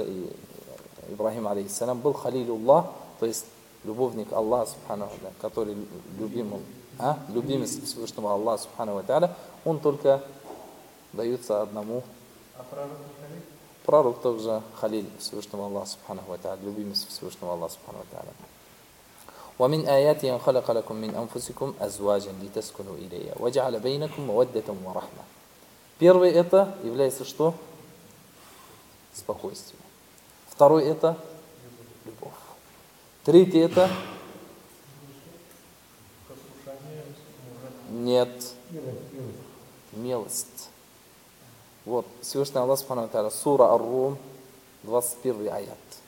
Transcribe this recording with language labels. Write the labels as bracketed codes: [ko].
[ru] И Ибрахим алейхиссалям был халилюллах, то есть любовник Аллаха субхана ва тааля, который любимец Всевышнего Аллаха субхана ва тааля, он только дается одному. А пророк халиль? Пророк тоже халиль Всевышнего Аллаха субхана ва тааля, любимец Всевышнего Аллаха субхана ва тааля. [ar] ومن آياته أن خلق لكم من أنفسكم أزواجا لتسكنوا إليها وجعل بينكم مودة ورحمة. [ru] Первое это является что? Спокойствие. Второе это любовь. Третье это нет милость. Вот Всевышний Аллах Субхана ва Тааля сура Ар-Рум 21 аят.